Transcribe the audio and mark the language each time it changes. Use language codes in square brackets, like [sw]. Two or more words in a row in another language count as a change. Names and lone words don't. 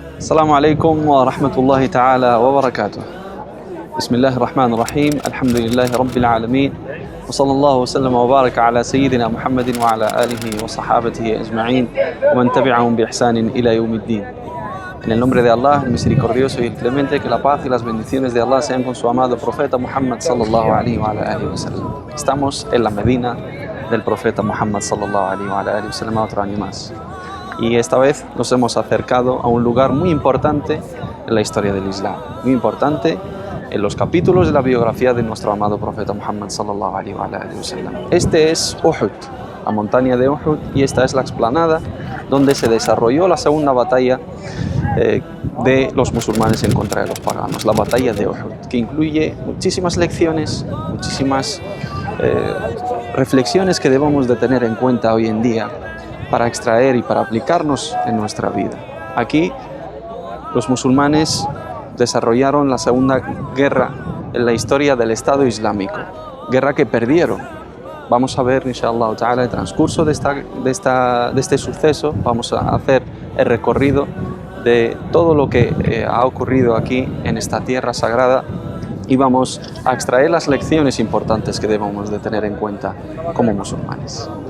[ar] السلام عليكم ورحمة الله تعالى وبركاته. بسم الله الرحمن الرحيم. الحمد لله رب العالمين وصلى الله وسلم وبارك على سيدنا محمد وعلى آله وصحابته أجمعين ومن تبعهم بإحسان إلى يوم الدين. [es] En el nombre de Allah, el misericordioso y el clemente, que la paz y las bendiciones de Allah sean con su amado profeta Muhammad [ar] صلى الله عليه وسلم. [es] Estamos en la Medina del profeta Muhammad [ar] صلى الله عليه وسلم [es] otro año más. Y esta vez nos hemos acercado a un lugar muy importante en la historia del Islam, muy importante en los capítulos de la biografía de nuestro amado profeta Muhammad [ar] صلى الله عليه وسلم. [es] Este es Uhud, la montaña de Uhud, y esta es la explanada donde se desarrolló la segunda batalla de los musulmanes en contra de los paganos, la batalla de Uhud, que incluye muchísimas lecciones, muchísimas reflexiones que debemos de tener en cuenta hoy en día para extraer y para aplicarnos en nuestra vida. Aquí los musulmanes desarrollaron la segunda guerra en la historia del Estado Islámico, guerra que perdieron. Vamos a ver, [ar] إن شاء الله تعالى, [es] el transcurso de este suceso. Vamos a hacer el recorrido de todo lo que ha ocurrido aquí en esta tierra sagrada y vamos a extraer las lecciones importantes que debemos de tener en cuenta como musulmanes.